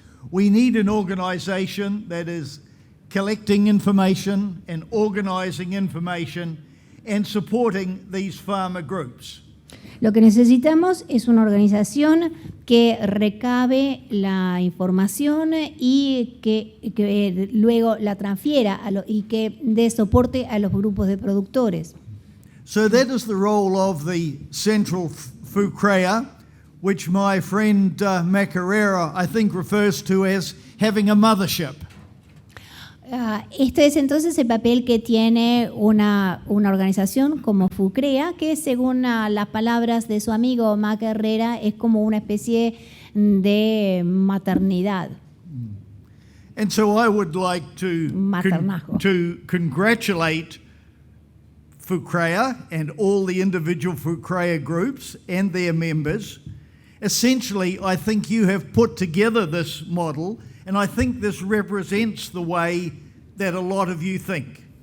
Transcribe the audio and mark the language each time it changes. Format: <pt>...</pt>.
<en>We need an organization that is collecting information and organizing information and supporting these farmer groups.</en> <es>Lo que necesitamos es una organización que recabe la información y que luego la transfiera y que dé soporte a los grupos de productores.</es> <en>So that is the role of the Central FUCREA, which my friend Macarera, I think, refers to as having a mothership.</en> <es>Este es entonces el papel que tiene una organización como FUCREA, que según las palabras de su amigo Mac Herrera es como una especie de maternidad.</es> <en>And so I would like to congratulate FUCREA and all the individual FUCREA groups and their members. Essentially, I think you have put together this model, and I think this represents the way that a lot of you think.</en>